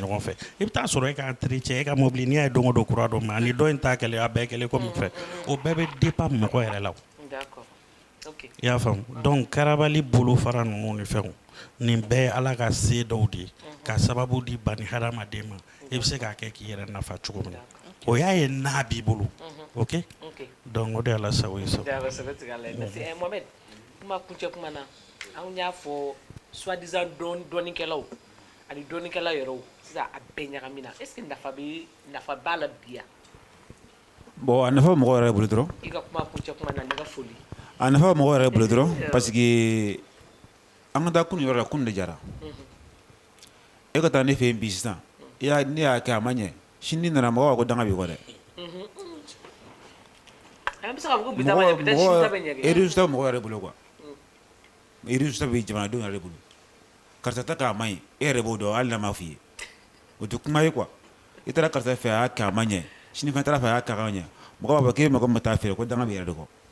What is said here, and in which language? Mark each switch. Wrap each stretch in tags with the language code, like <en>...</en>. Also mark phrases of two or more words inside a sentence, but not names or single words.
<bm>ɲɔgɔn fɛ i bɛ taa sɔrɔ e ka entretien e ka mobili n'i y'a ye don o don kura dɔ ma ani dɔ in ta kɛlen a bɛɛ kɛlen komi fɛ o bɛɛ bɛ dépend mɔgɔ yɛrɛ la i y'a faamu donc karabali bolofara ninnu ni fɛnw nin bɛɛ ye ala ka se dɔw de ye ka sababu di bani hadamaden ma i bɛ se k'a kɛ k'i yɛrɛ nafa cogo min na o y'a ye n'a b'i bolo ok donc o de y'ala sago ye sa Mohamed kuma kuncɛ kuma na anw y'a fɔ soi-disant dɔɔnikɛlaw ani dɔɔnikɛla yɛrɛw sisan a bɛɛ ɲagamina</bm> <fr>est ce que</fr> <bm>nafa b'a la bi yan bon a nafa bɛ mɔgɔ yɛrɛ bolo dɔrɔn i ka kuma kuncɛ kuma na ne ka foli a nafa bɛ mɔgɔ yɛrɛ bolo dɔrɔn</bm> <fr>parce que</fr> <bm>an ka taa kunu yɔrɔ la kunu de jara e ka taa ne fɛ yen bi sisan ne y'a kɛ a ma ɲɛ sini nana mɔgɔ b'a ko danga b'i kɔ dɛ résultat bɛ mɔgɔ yɛrɛ bolo quoi résultat bɛ jamanadenw yɛrɛ bolo karisa ta k'a ma ɲi e yɛrɛ b'o dɔn hali n'a ma f'i ye o tɛ kuma ye quoi i taara karisa fɛ a y'a kɛ a ma ɲɛ sini fana taara fɛ a y'a kɛ a ka ɲɛ mɔgɔ b'a fɔ k'e mako min bɛ taa feere ko danga b'i yɛrɛ de kɔ</bm>